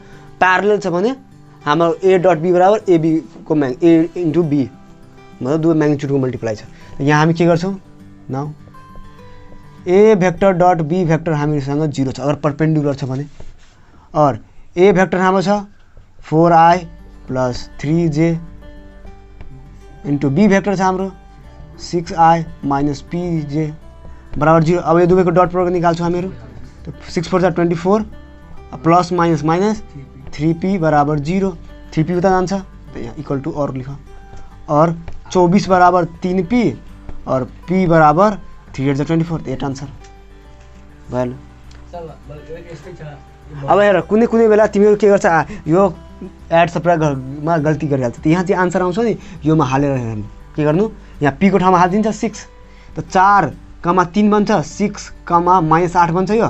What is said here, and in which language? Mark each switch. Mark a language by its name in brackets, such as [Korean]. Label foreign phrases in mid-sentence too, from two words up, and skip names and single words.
[Nepali] प्यारलल छ भने हाम्रो [English] A dot B [Nepali] बराबर ए बी को [English] A into B [Nepali] मतलब दुवै म्याग्निट्युडको मल्टिप्लाई छ। यहाँ हामी के गर्छौँ [English] now A vector dot B vector [Nepali] हामीसँग 0 छ अगर परपेंडिकुलर छ भने और ए भेक्टर हाम्रो छ 4i प्लस 3j [English] into B vector [Nepali] छ हाम्रो 6i माइनस pj बराबर 0। अब यो दुवैको [English] dot product [Nepali] निकाल्छौँ हामीहरू तो 6 4 24 [English] plus minus minus [Nepali] 3p बराबर 0 3p उता जान्छ तो यहाँ [English] equal to [Hindi] और लिख और [Nepali] 24 बराबर 3p और p बराबर 3 8 24 तो 8 आंसर भयो। अब हेर कुनै कुनै बेला तिमीहरू के गर्छ यो [English] add subtractमा [Nepali] गल्ती गरिहाल्छ यहाँ चाहिँ आन्सर आउँछ नि योमा हालेर हेर्नु के गर्नु यहाँ p को ठाउँमा हालिदिन्छ 6 त 4 कमा 3 बन्छ 6 कमा माइनस 8 बन्छ यो।